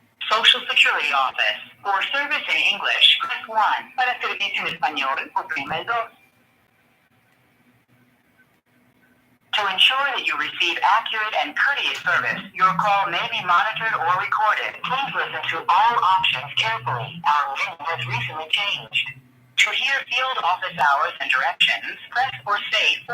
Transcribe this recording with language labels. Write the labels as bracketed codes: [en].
[en] Social Security Office. For service in English, press 1. [es] Para servicio en español, oprime 2. [en] To ensure that you receive accurate and courteous service, your call may be monitored or recorded. Please listen to all options carefully. Our menu has recently changed. To hear field office hours and directions, press or say 4.